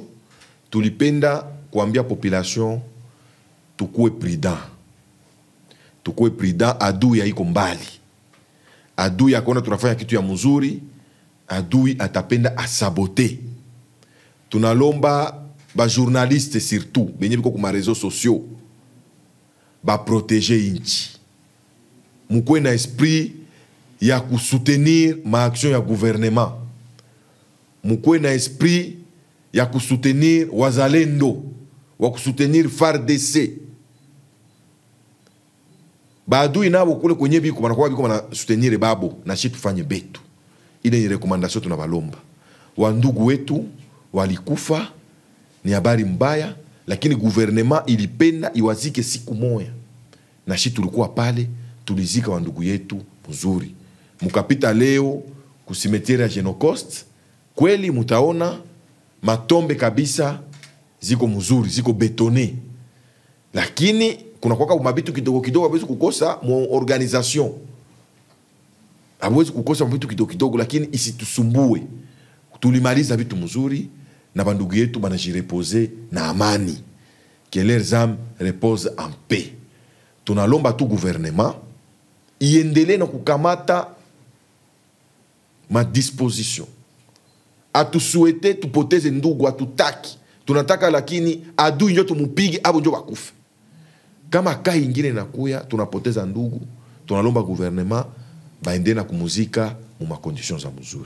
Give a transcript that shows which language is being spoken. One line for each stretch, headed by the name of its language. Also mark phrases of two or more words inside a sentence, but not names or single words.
Swahili: Tulipenda kuambia population tukue prudent. Tukue prudent, adui haiko mbali. Adui akona tunafanya kitu ya mzuri, adui atapenda asabote. Tunalomba ba
French: journaliste surtout
Swahili: benye biko kuma
French: réseaux sociaux
Swahili: ba protéger inchi. Mukwe na esprit ya kusoutenir ma action ya gouvernement. Mukwe na esprit ya kusoutenir wazalendo, wa kusoutenir FARDC. Baadui nabo kule kwenye biko banakuwa biko bana soutenir babo na shi tufanye betu. Ile ni recommandation tunabalomba. Wa ndugu wetu walikufa, ni habari mbaya, lakini gouvernement ilipenda iwazike siku moja. Na shi tulikuwa pale, tulizika wa ndugu yetu mzuri. Mukapita leo kusimetiere ya Genocost, kweli mutaona matombe kabisa ziko mzuri, ziko betone. Lakini kuna kwa mabitu kidogo kidogo abwezi kukosa mu organisation. Abwezi kukosa mabitu kidogo kidogo, lakini isitusumbue. Tulimaliza vitu mzuri na bandugu yetu banajireposer na amani.
French: Que leurs âmes reposent en paix.
Swahili: Tunalomba tu gouvernement iendele na kukamata ma disposition. Atusuete tupoteze ndugu atutaki. Tunataka lakini adui njo tumupige abo njo bakufe. Kama kai ingine nakuya tunapoteza ndugu, tunalomba gouvernement baende na kumuzika mu ma conditions za mzuri.